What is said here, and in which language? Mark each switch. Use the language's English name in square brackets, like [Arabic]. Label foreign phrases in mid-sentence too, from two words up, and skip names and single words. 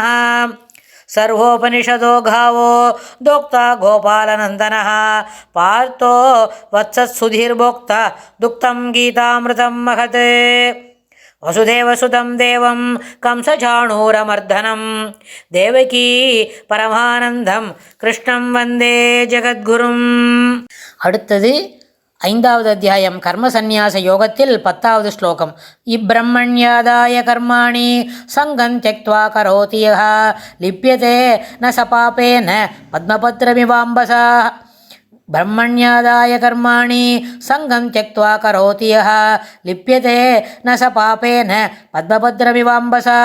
[Sanskrit] सर्वोपनिषदो गावो दोक्ता गोपालनन्दनः पार्थो वत्सत्सुधीर्भोक्ता दुक्तं गीतामृतं महत्। वसुदेवसुतं देवं कंसचाणूरमर्दनं देवकी परमानन्दं कृष्णं वन्दे जगद्गुरुम्। [Tamil] அடுத்தது 5வது அத்தியாயம் கர்மசந்நியாச யோகத்தில் 10வது ஸ்லோகம். [Sanskrit] ब्रह्मण्याधाय कर्माणि सङ्गं त्यक्त्वा करोति यः लिप्यते न सपापेन पद्मपत्रमिवाम्भसा. ब्रह्मण्याधाय कर्माणि सङ्गं त्यक्त्वा करोति यः लिप्यते न सपापेन पद्मपत्रमिवाम्भसा.